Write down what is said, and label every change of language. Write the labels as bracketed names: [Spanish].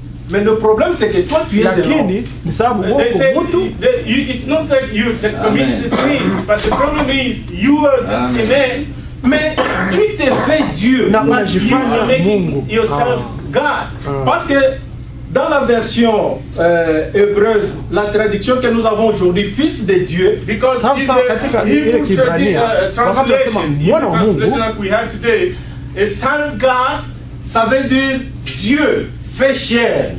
[French] Mais le problème c'est que toi tu es un homme. [English] They said, it's not that you committed the sin, but the problem is you are just a man. [French] Mais tu t'es fait Dieu. [English] You are making yourself God. [French] Parce que dans la version hébreuse, la traduction que nous avons aujourd'hui, fils de Dieu, [English] because in the Hebrew translation that we have today, a son of God, [French] ça veut dire Dieu fait chair.